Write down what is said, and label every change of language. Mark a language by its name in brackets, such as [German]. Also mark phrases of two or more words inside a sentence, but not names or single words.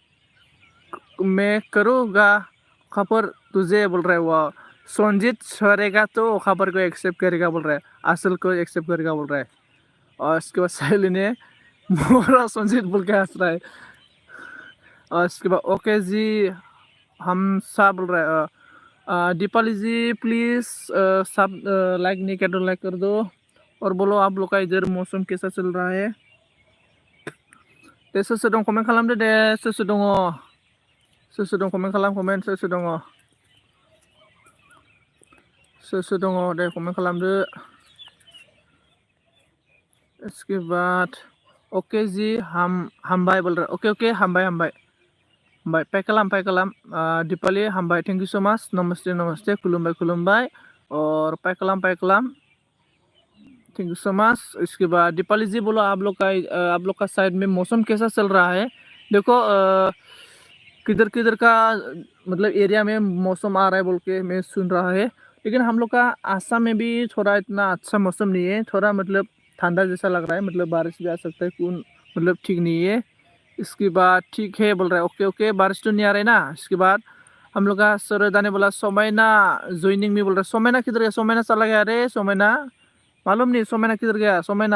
[Hindi] करूँगा खबर तुझे बोल रहा है वो संजीत छोड़ेगा तो खबर को एक्सेप्ट करेगा बोल रहा है असल को एक्सेप्ट करेगा बोल रहा है और इसके बाद साइली ने मोरा संजीत बोल के हंस रहा है और इसके बाद ओके जी हम सब बोल रहा है दीपाली जी प्लीज़ सब लाइक नहीं कर दो लाइक कर दो और बोलो आप लोग का इधर मौसम कैसा चल रहा है [Bodo] दे सोर दं कमेन्ट खालामदो दे सोर दं कमेन्ट खालाम कमेन्ट सोर दङ दे कमेन्ट खालामदो [Hindi] इसके बाद [Bodo] ओके जी हामबाय [Hindi] बोल रहा [Bodo] ओके हामबाय पाइ खालाम दीपाली हामबाय [English] thank you so much [Bodo] नमस्ते खुलुमबाय और पाइ खालाम [English] thank you so much [Hindi] इसके बाद दीपाली जी बोलो आप लोग का साइड में मौसम कैसा चल रहा है देखो किधर का मतलब एरिया में मौसम आ रहा है बोल के मैं सुन रहा है लेकिन हम लोग का आसाम में भी थोड़ा इतना अच्छा मौसम नहीं है थोड़ा मतलब ठंडा जैसा लग रहा है मतलब बारिश भी आ सकता है कौन मतलब ठीक नहीं है इसके बाद ठीक है बोल रहा है ओके बारिश तो नहीं आ रहा है ना इसके बाद हम लोग का सरोदा ने बोला सोमैना ज्वाइनिंग में बोल रहा है सोमैना किधर है सोमैना चला गया रे सोमैना मालूम नहीं सोमैना किधर गया सोमैना।